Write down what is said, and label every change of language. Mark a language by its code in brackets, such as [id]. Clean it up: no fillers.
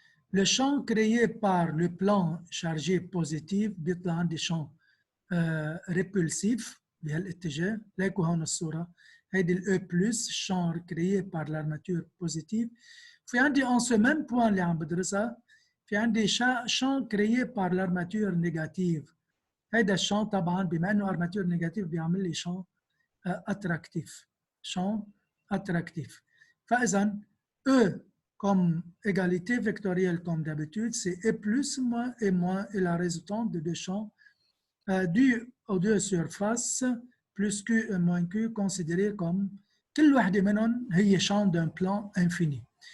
[fr] Le champ créé par le plan chargé positif [ar] بيطلع عندي [fr] champ répulsif [ar] بهالاتجاه. ليكوا هون الصورة. هيدي ال [fr] E+, champ créé par l'armature positive. [ar] في عندي [fr] en ce même point [ar] اللي عم بدرسها في عندي [fr] champ créé par l'armature négative. [ar] هيدا الشامp طبعا بما انه [fr] armature négative [ar] بيعمل لي [fr] champ attractif. Champ attractif. [ar] فإذا [fr] E comme égalité vectorielle comme d'habitude, c'est E plus moins et moins est la résultante de deux champs dus aux deux surfaces plus Q et moins Q considérés comme [ar] كل واحدة منهم هي [fr] champ d'un plan infini.